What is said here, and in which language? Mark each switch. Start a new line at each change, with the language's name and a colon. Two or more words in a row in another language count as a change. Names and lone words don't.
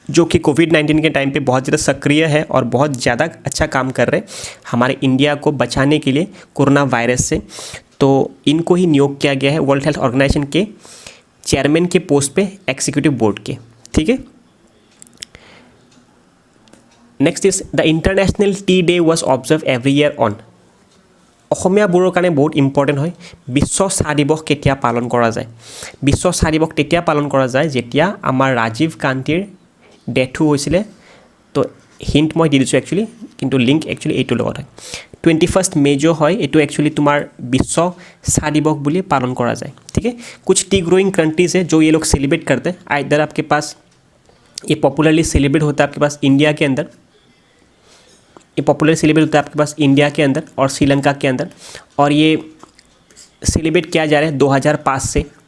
Hindi: जो कि कोविड-19 के टाइम पे बहुत ज़्यादा सक्रिय है और बहुत ज़्यादा अच्छा काम कर रहे हैं हमारे इंडिया को बचाने के लिए कोरोना वायरस से। तो इनको ही नियोग किया गया है वर्ल्ड हेल्थ ऑर्गेनाइजेशन के चेयरमैन के पोस्ट पे,
English: executive board
Hindi: के। ठीक है,
English: next is the international tea day was observe every year on.
Assamese: অসমীয়াবোৰৰ কাৰণে বহুত ইম্পৰ্টেণ্ট হয়। বিশ্ব চাহ দিৱস কেতিয়া পালন কৰা যায়? বিশ্ব চাহ দিৱস তেতিয়া পালন কৰা যায় যেতিয়া আমাৰ ৰাজীৱ গান্ধীৰ ডেথো হৈছিলে। তো হিণ্ট মই দি দিছোঁ একচুৱেলি, কিন্তু
English: link actually
Assamese: এইটোৰ লগত হয়। 21 মে जो হয় এইটো একচুৱেলি তোমাৰ বিশ্ব চাহ দিৱস বুলি পালন কৰা যায়।
Hindi: ठीक है, कुछ
English: tea growing countries
Hindi: है जो ये लोग सेलिब्रेट करते हैं। इधर आपके पास ये
English: popularly celebrate
Hindi: होता है आपके पास इंडिया के अंदर, ये
English: popular celebrate
Hindi: होता है आपके पास इंडिया के अंदर और श्रीलंका के अंदर, और ये सेलिब्रेट किया जा रहा है 2005 से।